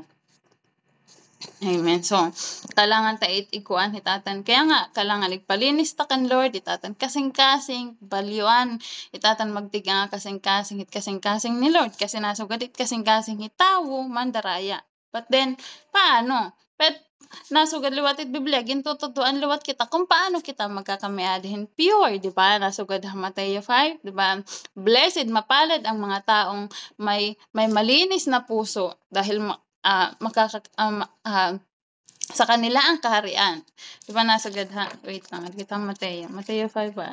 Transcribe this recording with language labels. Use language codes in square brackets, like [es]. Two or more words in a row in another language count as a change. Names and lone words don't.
[war] Amen. So, kailangan ta ikuan hitatan. Kaya nga, kailangan igpalinis ta kan Lord, itatan kasing-kasing, balyuan, itatan magtiga kasing-kasing, hit kasing-kasing ni Lord. Kasi nasugad it kasing-kasing hitawo, mandaraya. [en] But then, [war] paano? Nasugad liwat it Biblia, gintututuan liwat kita kung paano kita magkakamiadihin pure, di ba? Nasugad Mateo 5, di ba? [en] Blessed, [tl] mapalad ang mga taong may malinis na puso dahil sa kanila ang kaharian. [war] Di ba nasagad ha? Wait lang, kita Mateo 5 ba?